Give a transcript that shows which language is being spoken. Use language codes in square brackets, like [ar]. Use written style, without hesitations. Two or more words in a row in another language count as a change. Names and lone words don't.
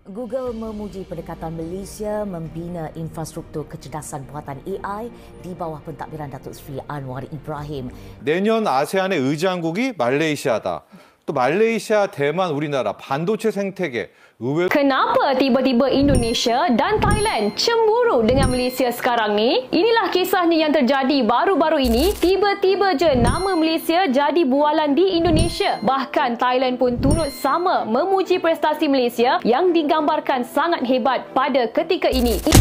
[ms] Google memuji pendekatan Malaysia membina infrastruktur kecerdasan buatan AI di bawah pentadbiran Datuk Seri Anwar Ibrahim. [ko] 내년 아세안의 의장국이 말레이시아다. 또 말레이시아, 대만, 우리나라 반도체 생태계 의외로 [ms] Kenapa tiba-tiba Indonesia dan Thailand cemburu dengan Malaysia sekarang ni? Inilah kisahnya yang terjadi baru-baru ini. Tiba-tiba je nama Malaysia jadi bualan di Indonesia. Bahkan Thailand pun turut sama memuji prestasi Malaysia yang digambarkan sangat hebat pada ketika ini.